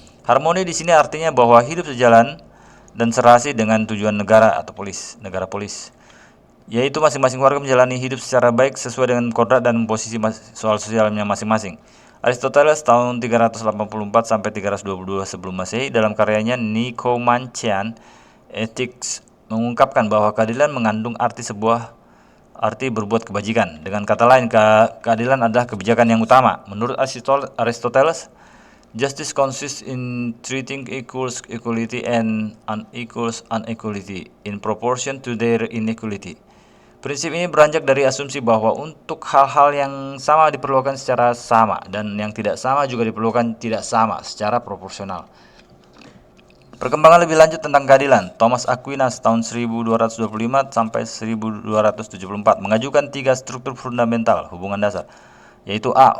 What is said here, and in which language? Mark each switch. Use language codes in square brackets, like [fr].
[id] Harmoni di sini artinya bahwa hidup sejalan dan serasi dengan tujuan negara atau negara polis, yaitu masing-masing warga menjalani hidup secara baik sesuai dengan kodrat dan posisi soal sosialnya masing-masing. Aristoteles tahun 384 sampai 322 sebelum Masehi dalam karyanya Nicomachean Ethics mengungkapkan bahwa keadilan mengandung arti berbuat kebajikan. Dengan kata lain, keadilan adalah kebijakan yang utama. Menurut Aristoteles, [en] justice consists in treating equals equality and unequals inequality in proportion to their inequality. [id] Prinsip ini beranjak dari asumsi bahwa untuk hal-hal yang sama diperlukan secara sama dan yang tidak sama juga diperlukan tidak sama secara proporsional. Perkembangan lebih lanjut tentang keadilan. Thomas Aquinas tahun 1225 sampai 1274 mengajukan 3 struktur fundamental hubungan dasar, yaitu A.